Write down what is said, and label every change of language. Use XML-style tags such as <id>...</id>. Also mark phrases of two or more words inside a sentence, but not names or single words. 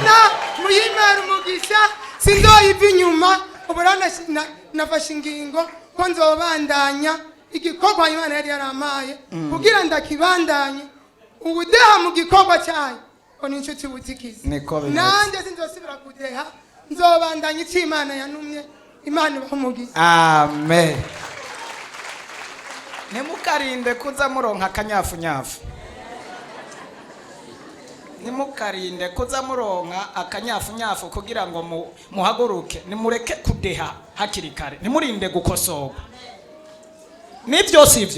<rn>Muyimera umugisha sindoyiva inyuma ubu rero nafashe ingingo ko nzobandanya igikorwa Imana yari yaramaye kugira ndakibandanye ubudeha mu gikorwa cyayo ko n'inshuti butikiza nanjye sinzosubira kudeha nzobandanya icyo Imana yanumye. Imana ibahumugize. Amen. Nimukarinde kuza muronka akanyafunyafu. Nimukarinde kuza muronka akanyafunyafu kugira ngo muhaguruke. Nimureke kudeha hakiri kare. Nimurinde gukosorwa. Nibyo sivyo?</rn>